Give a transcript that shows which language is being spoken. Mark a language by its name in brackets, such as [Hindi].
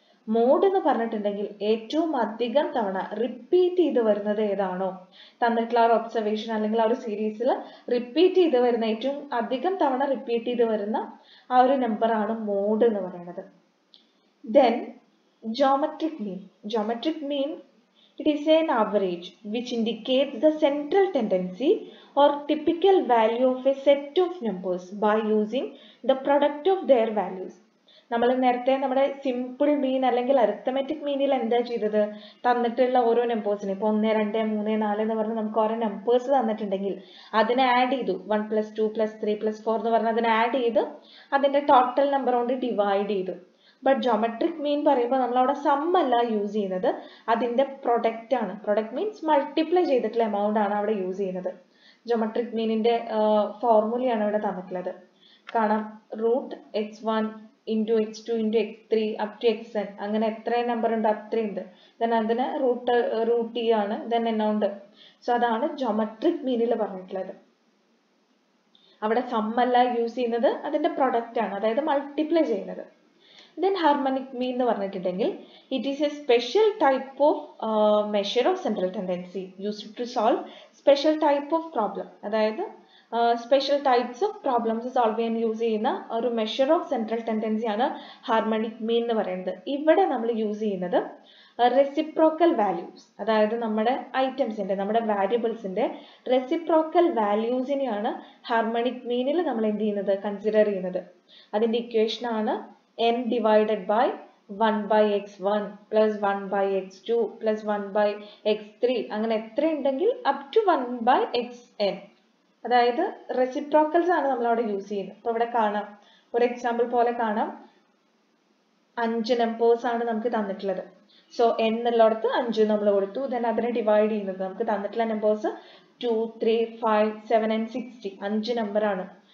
[Malayalam] Mode എന്ന് പറഞ്ഞിട്ടുണ്ടെങ്കിൽ ഏറ്റവും അധികം തവണ റിപ്പീറ്റ് ചെയ്ത് വരുന്നത് ഏതാണോ, തന്നിട്ടുള്ള ഒരു ഒബ്സർവേഷൻ അല്ലെങ്കിൽ ആ ഒരു സീരീസിൽ റിപ്പീറ്റ് ചെയ്ത് വരുന്ന ഏറ്റവും അധികം തവണ റിപ്പീറ്റ് ചെയ്ത് വരുന്ന ആ ഒരു നമ്പറാണ് മോഡ് എന്ന് പറയുന്നത്. [English] Then geometric mean. Geometric mean, it is an average which indicates the central tendency or typical value of a set of numbers by using the product of their values. [Malayalam] നമ്മൾ നേരത്തെ നമ്മുടെ സിമ്പിൾ മീൻ അല്ലെങ്കിൽ arithmetic മീനിൽ എന്താ ചെയ്തത്, തന്നിട്ടുള്ള ഓരോ നമ്പേഴ്സിന് ഇപ്പോൾ 1, 2, 3, 4 എന്ന് പറഞ്ഞ് നമുക്ക് ഓരോ നമ്പേഴ്സ് തന്നിട്ടുണ്ടെങ്കിൽ അതിനെ ആഡ് ചെയ്തു, 1 + 2 + 3 + 4 എന്ന് പറഞ്ഞ് അതിനെ ആഡ് ചെയ്ത് അതിന്റെ ടോട്ടൽ നമ്പർ കൊണ്ട് ഡിവൈഡ് ചെയ്തു. ബട്ട് ജോമെട്രിക് മീൻ പറയുമ്പോൾ നമ്മൾ അവിടെ സം അല്ല യൂസ് ചെയ്യുന്നത്, അതിന്റെ പ്രൊഡക്റ്റ് ആണ്. പ്രൊഡക്റ്റ് മീൻസ് മൾട്ടിപ്ലൈ ചെയ്തിട്ടുള്ള എമൗണ്ട് ആണ് അവിടെ യൂസ് ചെയ്യുന്നത്. ജോമെട്രിക് മീനിന്റെ ഫോർമുലയാണ് ഇവിടെ തന്നിട്ടുള്ളത്. കാണാം, √x1 × x2 × x3 up to xn, അങ്ങനെ എത്ര നമ്പർ ഉണ്ട് അത്രയുണ്ട്. ദെൻ അതിന് റൂട്ട് ആണ്, ദെൻ എമൗണ്ട്. സോ അതാണ് ജോമെട്രിക് മീനിൽ പറഞ്ഞിട്ടുള്ളത്. അവിടെ സം അല്ല യൂസ് ചെയ്യുന്നത്, അതിന്റെ പ്രൊഡക്റ്റ് ആണ്, അതായത് മൾട്ടിപ്ലൈ ചെയ്യുന്നത്. [English] Then harmonic mean [Malayalam] എന്ന് പറഞ്ഞിട്ടുണ്ടെങ്കിൽ [English] it is a special type of measure of central tendency used to solve special type of problem. [Malayalam] അതായത് special types of problems solve ചെയ്യാൻ യൂസ് ചെയ്യുന്ന ഒരു മെഷർ ഓഫ് സെൻട്രൽ ടെൻഡൻസി ആണ് harmonic mean എന്ന് പറയുന്നത്. ഇവിടെ നമ്മൾ യൂസ് ചെയ്യുന്നത് റെസിപ്രോക്കൽ വാല്യൂസ്, അതായത് നമ്മുടെ ഐറ്റംസിന്റെ, നമ്മുടെ വാരിയബിൾസിന്റെ റെസിപ്രോക്കൽ വാല്യൂസിനെയാണ് ഹാർമോണിക് മീനിൽ നമ്മൾ എന്ത് ചെയ്യുന്നത്, കൺസിഡർ ചെയ്യുന്നത്. അതിന്റെ ഇക്വേഷൻ ആണ് [English] n divided by 1/x1 plus 1/x2 plus 1/x3, [Malayalam] അങ്ങനെ എത്ര ഉണ്ടെങ്കിൽ up to 1/xn. അതായത് റെസിപ്രോക്കൽസ് ആണ് നമ്മൾ അവിടെ യൂസ് ചെയ്യുന്നത്. അപ്പൊ ഇവിടെ കാണാം, ഒരു എക്സാമ്പിൾ പോലെ കാണാം, 5 നമ്പേഴ്സ് ആണ് നമുക്ക് തന്നിട്ടുള്ളത്. സോ n എന്നുള്ളടത്ത് 5 നമ്മൾ കൊടുത്തു. ദെൻ അതിനെ ഡിവൈഡ് ചെയ്യുന്നത് നമുക്ക് തന്നിട്ടുള്ള നമ്പേഴ്സ് 2, 3, 5, 7 and 60, 5 നമ്പർ ആണ്.